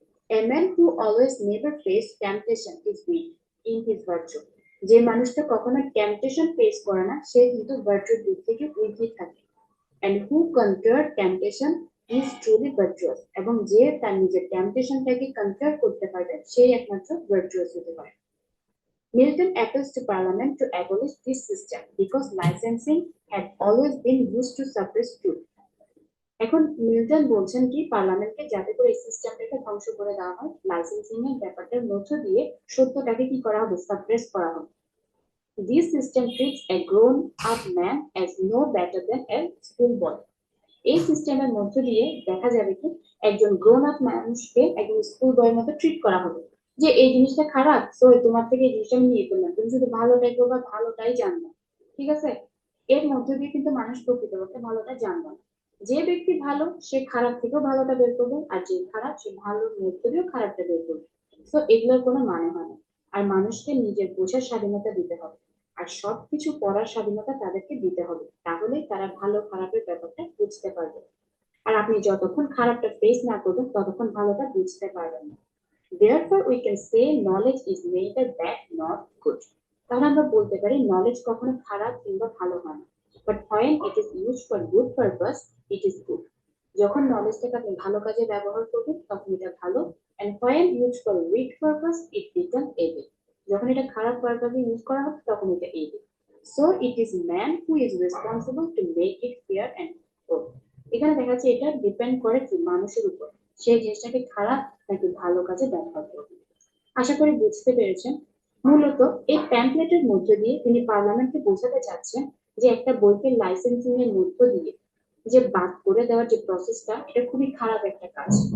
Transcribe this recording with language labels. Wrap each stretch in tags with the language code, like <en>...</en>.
<en>A man who always never faced temptation is weak in his virtue,</en> <bn>যে মানুষটা কখনো temptation face করে না সে কিন্তু ভার্চুর দিক থেকে উইকই থাকে।</bn> <en>and who conquered temptation is truly virtuous,</en> <bn>এবং যে তার নিজের টেম্পটেশনটাকে কন্ট্রোল করতে পারবে সেই একমাত্র ভার্চুয়াস হতে পারে।</bn> <en>Milton appeals to Parliament to abolish this system because licensing had always been used to suppress truth.</en> <bn>এখন মিল্টন বলছেন কি পার্লামেন্টকে যাতে করে এই সিস্টেমটাকে ধ্বংস করে দেওয়া হয়, লাইসেন্সিং এর ব্যাপারটার মধ্য দিয়ে সত্যটাকে কি করা হবে, সাপ্রেস করা হবে।</bn> <en>This system treats a grown up man as no better than a school boy.</en> <bn>এই সিস্টেমের মধ্য দিয়ে দেখা যাবে কি একজন গ্রোন আপ মানুষকে একজন স্কুল বয়ের মতো ট্রিট করা হবে, যে এই জিনিসটা খারাপ তো তোমার থেকে এই জিনিসটা আমি নিয়ে করলাম, তুমি শুধু ভালোটাই করবা, ভালোটাই জানবা, ঠিক আছে। এর মধ্য দিয়ে কিন্তু মানুষ প্রকৃতপক্ষে ভালোটা জানবে না। যে ব্যক্তি ভালো সে খারাপ থেকেও ভালোটা বের করবে, আর যে খারাপ সে ভালোর মধ্য দিয়েও খারাপটা বের করবে। তো এগুলোর কোনো মানে হয় না। আর মানুষকে নিজের বোঝার স্বাধীনতা দিতে হবে, আর সবকিছু পড়ার স্বাধীনতা তাদেরকে দিতে হবে, তাহলেই তারা ভালো খারাপের ব্যাপারটা বুঝতে পারবে। আর আপনি যতক্ষণ খারাপটা ফেস না করবেন ততক্ষণ ভালোটা বুঝতে পারবেন না।</bn> <en>Therefore we can say knowledge is neither bad nor good.</en> <bn>তাহলে আমরা বলতে পারি নলেজ কখনো খারাপ কিংবা ভালো হয় না,</bn> <en>but when it is used for good purpose it is good.</en> <bn>যখন নলেজটাকে আপনি ভালো কাজে ব্যবহার করবেন তখন এটা ভালো,</bn> <en>and when used for weak purpose it becomes evil.</en> <bn>যখন এটা খারাপ পারপাসে ইউজ করা হবে তখন এটা evil.</bn> <en>So it is man who is responsible to make it fair and good.</en> <bn>এখানে দেখা যাচ্ছে এটা ডিপেন্ড করে কি মানুষের উপর, সেই জিনিসটাকে খারাপ নাকি ভালো কাজে ব্যবহার করবে। আশা করি বুঝতে পেরেছেন। মূলত এই প্যাম্পলেটের মধ্য দিয়ে তিনি পার্লামেন্টকে বোঝাতে চাচ্ছেন যে একটা বইকে লাইসেন্সিং এর মধ্য দিয়ে যে বাদ করে দেওয়ার যে প্রসেসটা, এটা খুবই খারাপ একটা কাজ।</bn>